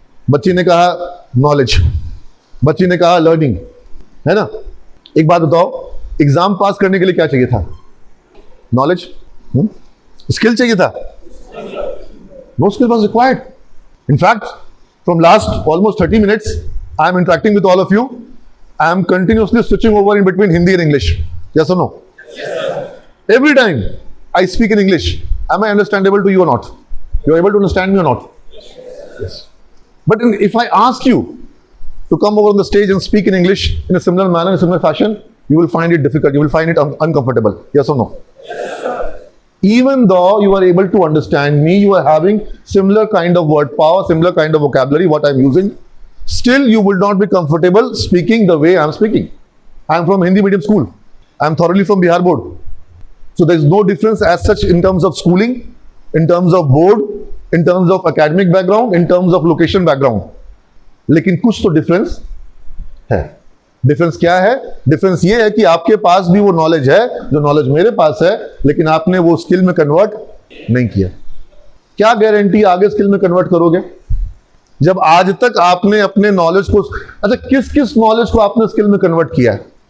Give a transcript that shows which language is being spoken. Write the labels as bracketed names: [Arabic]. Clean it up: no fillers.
[Hindi] बच्ची ने कहा नॉलेज, बच्ची ने कहा लर्निंग, है ना। एक बात बताओ, एग्जाम पास करने के लिए क्या चाहिए था? नॉलेज, स्किल चाहिए था? [English] No skill was required. In fact, from last almost 30 minutes, I am interacting with all of you. I am continuously switching over in between Hindi and English. Yes or no? Yes. Every time I speak in English, am I understandable to you or not? You are able to understand me or not? Yes. But if I ask you to come over on the stage and speak in English in a similar manner, in a similar fashion, you will find it difficult. You will find it uncomfortable. Yes or no? Yes, sir. Even though you are able to understand me, you are having similar kind of word power, similar kind of vocabulary, what I am using, still you will not be comfortable speaking the way I am speaking. I am from Hindi medium school. I am thoroughly from Bihar board. So there is no difference as such in terms of schooling, in terms of board, in terms of academic background, in terms of location background. [Hindi] लेकिन कुछ तो difference है। Difference क्या है? Difference ये है कि आपके पास भी वो नॉलेज है जो नॉलेज मेरे पास है, लेकिन आपने वो स्किल में कन्वर्ट नहीं किया। क्या गारंटी आगे स्किल में कन्वर्ट करोगे जब आज तक आपने अपने नॉलेज को, अच्छा किस किस नॉलेज को आपने स्किल में कन्वर्ट किया है?